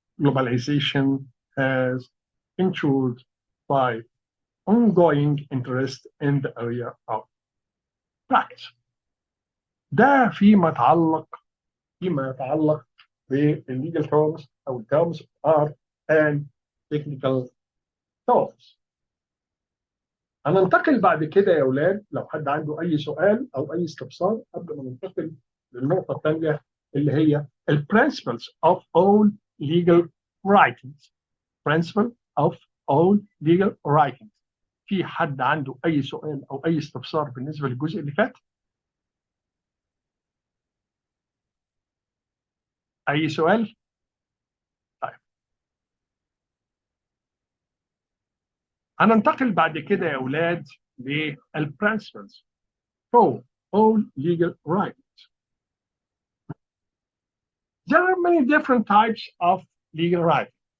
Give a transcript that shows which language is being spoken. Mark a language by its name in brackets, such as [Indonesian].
[English] Globalization has ensured by ongoing interest in the area of practice. [Arabic] ده فيما يتعلق بالlegal terms أو [English] terms are and technical terms. [Arabic] هننتقل بعد كده يا أولاد لو حد عنده أي سؤال أو أي استفسار قبل ما ننتقل للنقطة الثانية اللي هي [English] principles of all legal writings. Principle of all legal writings. [Arabic] في حد عنده أي سؤال أو أي استفسار بالنسبة للجزء اللي فات؟ أي سؤال؟ طيب. هننتقل بعد كده يا أولاد لل [English] principles for all legal writings. There are many different types of legal writing.